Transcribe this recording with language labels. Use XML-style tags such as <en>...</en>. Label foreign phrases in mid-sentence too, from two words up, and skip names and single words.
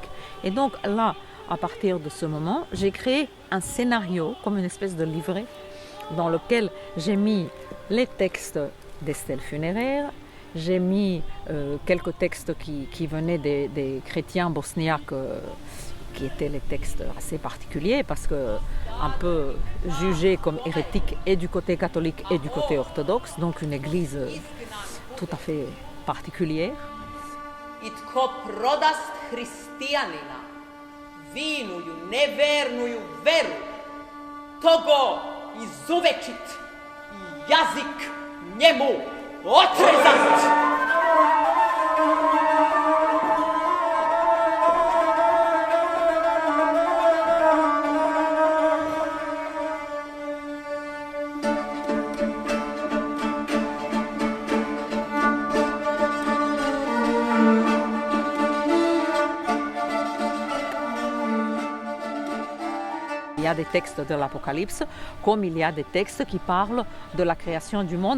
<fr>Et donc là, à partir de ce moment, j'ai créé un scénario, comme une espèce de livret, dans lequel j'ai mis les textes des stèles funéraires, j'ai mis quelques textes qui venaient des chrétiens bosniaques, qui étaient les textes assez particuliers parce que un peu jugés comme hérétiques et du côté catholique et du côté orthodoxe, donc une église tout à fait particulière.</fr> <cu>I tko prodast hristijanina, vinuju nevernuju veru, togo izuvečit i jazik njemu otrezat.</cu> <fr>Il y a des textes de l'Apocalypse, comme il y a des textes qui parlent de la création du monde.</fr>